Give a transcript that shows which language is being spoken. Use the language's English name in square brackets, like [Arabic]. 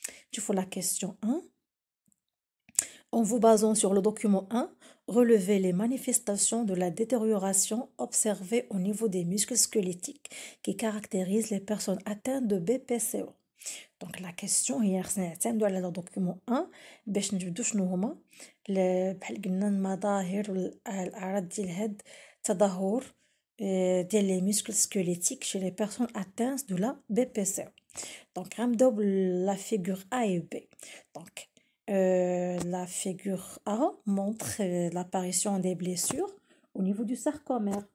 [French] Tu fais la question 1. En vous basant sur le document 1, relevez les manifestations de la détérioration observée au niveau des muscles squelettiques qui caractérisent les personnes atteintes de BPCO. Donc la question [Arabic] هي خصنا نعتمدوا على [French] le document 1 [Arabic] باش نجبدوا شنو هما بحال قلنا المظاهر والاعراض ديال هاد التدهور ديال [French] les muscles squelettiques chez les personnes atteintes de la BPCO. Donc [Arabic] غنبداو [French] la figure A et B. Donc la figure A montre l'apparition des blessures au niveau du sarcomère.